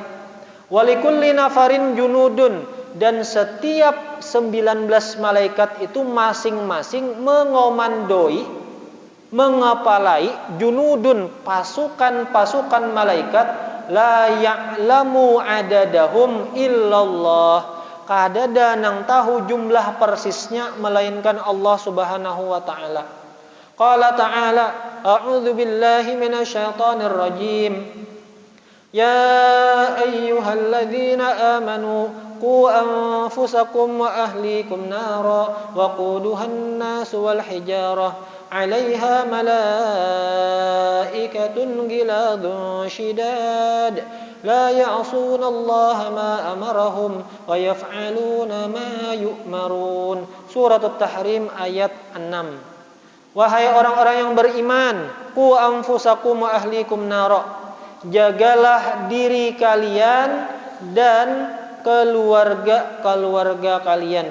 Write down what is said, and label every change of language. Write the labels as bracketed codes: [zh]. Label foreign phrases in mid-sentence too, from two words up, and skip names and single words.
[ar] ولكل نفر جنود, [id] dan setiap 19 malaikat itu masing-masing mengomandoi, mengepalai junudun, pasukan-pasukan malaikat, [ar] لا يعلم عددهم إلا الله. [bjn] Kadada nang tahu jumlah persisnya melainkan Allah [ar] سبحانه وتعالى. قال تعالى أعوذ بالله من الشيطان الرجيم. يا أيها الذين آمنوا قوا أنفسكم وأهليكم نارا وقودها الناس والحجارة عليها ملائكة غلاظ شداد لا يعصون الله ما أمرهم ويفعلون ما يؤمرون. [id] Surat At-Tahrim ayat 6. Wahai orang-orang yang beriman, [ar] قوا أنفسكم وأهليكم نارا, [id] jagalah diri kalian dan keluarga kalian.